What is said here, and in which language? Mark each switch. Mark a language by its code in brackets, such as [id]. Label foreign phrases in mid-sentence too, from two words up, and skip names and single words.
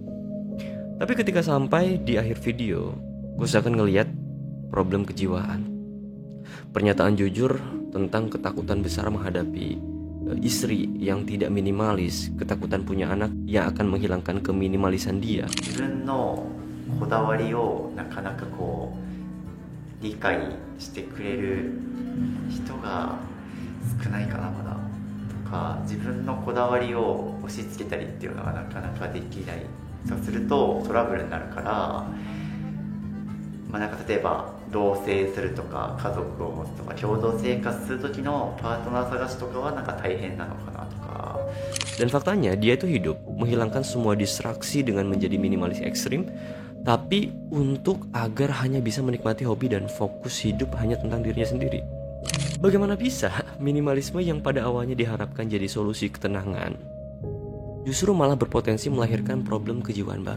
[id] Tapi ketika sampai di akhir video, gue seakan ngeliat problem kejiwaan. Pernyataan jujur tentang ketakutan besar menghadapi istri yang tidak minimalis, ketakutan punya anak yang akan menghilangkan keminimalisan dia. [ja] 自分のこだわりをなかなかこう理解してくれる人が少ないかなまだとか、自分のこだわりを押し付けたりっていうのがなかなかできない。そうするとトラブルになるから、なんか例えば同棲するとか家族を持つとか共同生活する時のパートナー探しとかはなんか大変なのかなとか。 [id] Dan faktanya dia itu hidup menghilangkan semua distraksi dengan menjadi minimalis ekstrim, tapi untuk agar hanya bisa menikmati hobi dan fokus hidup hanya tentang dirinya sendiri. Bagaimana bisa minimalisme yang pada awalnya diharapkan jadi solusi ketenangan justru malah berpotensi melahirkan problem kejiwaan baru?